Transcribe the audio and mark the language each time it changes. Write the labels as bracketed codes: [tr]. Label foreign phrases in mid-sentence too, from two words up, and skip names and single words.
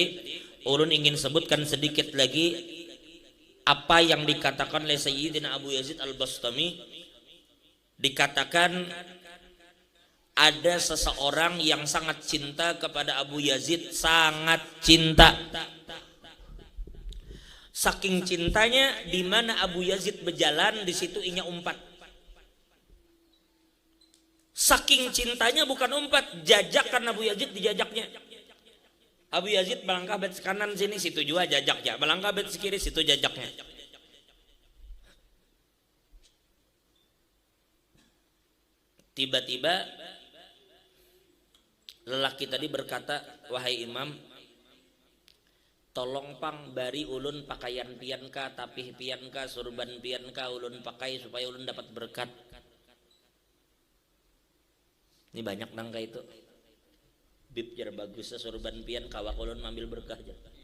[id] Ulun ingin sebutkan sedikit lagi apa yang dikatakan oleh Sayyidina Abu Yazid Al-Bastami. Dikatakan ada seseorang yang sangat cinta kepada Abu Yazid, sangat cinta. [bjn] Saking cintanya, di mana Abu Yazid berjalan, di situ inya umpat. Saking cintanya bukan umpat, jajakan Abu Yazid dijajaknya. Abu Yazid melangkah bet kanan sini, situ juga jajaknya. Melangkah bet kiri, situ jajaknya. [id] Tiba-tiba lelaki tadi berkata, wahai imam, [bjn] tolong pang bari ulun pakaian pianka, tapih pianka, surban pianka ulun pakai supaya ulun dapat berkat. Ini banyak nangka itu. Bib jar bagusnya surban pian kawak ulun ambil berkah jar.